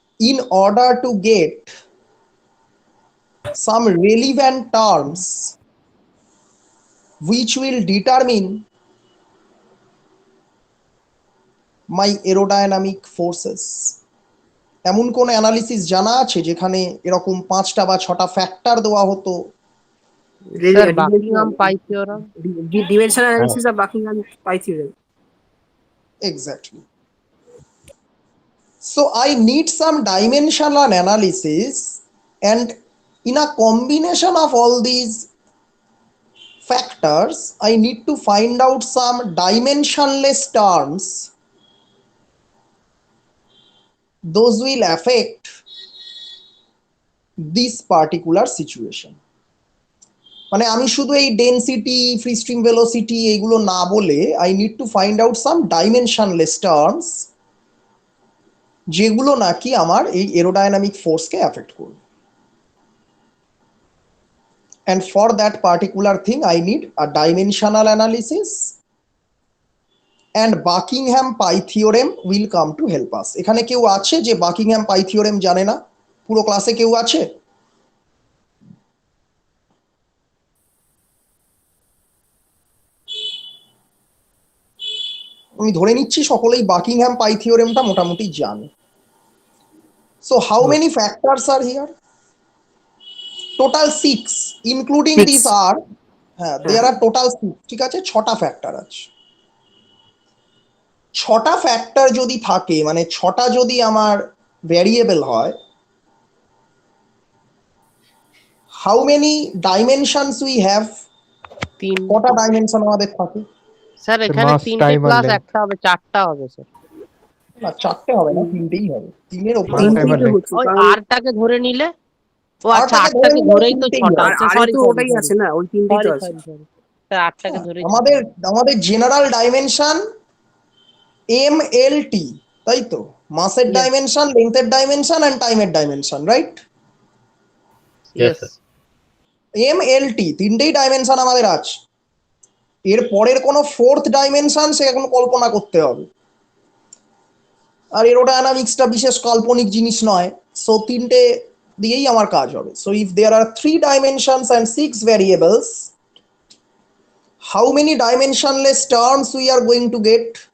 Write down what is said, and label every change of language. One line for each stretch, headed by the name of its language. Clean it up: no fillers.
English: in order to get some relevant terms which will determine my aerodynamic forces.
Bangla: এমন কোন analysis জানা আছে যেখানে এরকম 5টা বা 6টা ফ্যাক্টর দেওয়া হতো? Sir Buckingham pi theorem,
English: dimensional analysis of Buckingham pi theorem. Exactly. So I need some dimensional analysis, and in a combination of all these factors I need to find out some dimensionless terms. Those will affect this particular situation. মানে আমি শুধু এই density, free string velocity এইগুলো না বলে I need to find out some dimensionless terms যেগুলো নাকি আমার এই এরোডাইনামিক ফোর্সকে অ্যাফেক্ট করবে। And for that particular thing I need a dimensional analysis, and Buckingham pi theorem will come to help us.
Bangla: এখানে কেউ আছে যে Buckingham pi theorem জানে না? পুরো ক্লাসে কেউ আছে? আমি ধরে নিচ্ছি সকলেই Buckingham pi theoremটা মোটামুটি জানে।
English: So how many factors are here? Total 6, including these are, there are total 6,
Bangla: ঠিক আছে, 6টা ফ্যাক্টর আছে। 6টা ফ্যাক্টর যদি থাকে, মানে 6টা যদি আমার ভ্যারিয়েবল হয়,
English: how many dimensions we have?
Bangla: কটা ডাইমেনশন আমাদের থাকে? স্যার এখানে 3টে প্লাস একটা হবে, 4টা হবে স্যার। না 4টে হবে না, 3টেই হবে। 3-এর উপরে ওই আরটাকে ধরে নিলে, ও আচ্ছা 8টাকে ধরেই তো 6টা। আচ্ছা সরি, ওটাই আছে না, ওই তিনটেই তো আছে। স্যার 8টাকে ধরেই আমাদের জেনারেল ডাইমেনশন MLT, তাই তো? মাসের ডাইমেনশন, লেন্থের ডাইমেনশন এন্ড টাইমের dimension, right?
English: Yes, sir.
Bangla: MLT, 3টেই dimension আমাদের আছে। এর পরের কোনো 4th ডাইমেনশন সে এখন কল্পনা করতে হবে। আর এরোডাইনামিক্সটা বিশেষ কাল্পনিক জিনিস নয়, সো 3টে দিয়েই আমার কাজ হবে।
English: So if there are 3 dimensions and 6 variables, how many dimensionless terms we are going to get?